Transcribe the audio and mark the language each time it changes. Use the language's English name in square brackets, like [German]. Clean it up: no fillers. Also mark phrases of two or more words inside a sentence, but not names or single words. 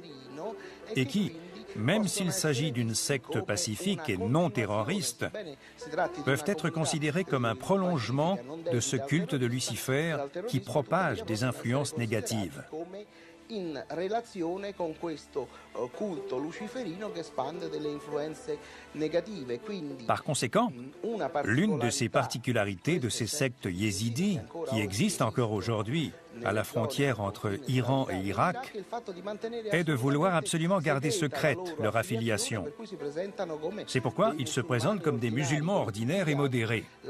[French] Et qui, même s'il s'agit d'une secte pacifique et non terroriste, peuvent être considérés comme un prolongement de ce culte de Lucifer qui propage des influences négatives. [Italian] in relazione con questo culto luciferino che espande delle influenze negative. Quindi, [French] par conséquent, l'une de ces particularités de ces sectes yézidis, qui existent encore aujourd'hui à la frontière entre Iran et Irak est de vouloir absolument garder secrète leur affiliation. C'est pourquoi ils se présentent comme des musulmans ordinaires et modérés.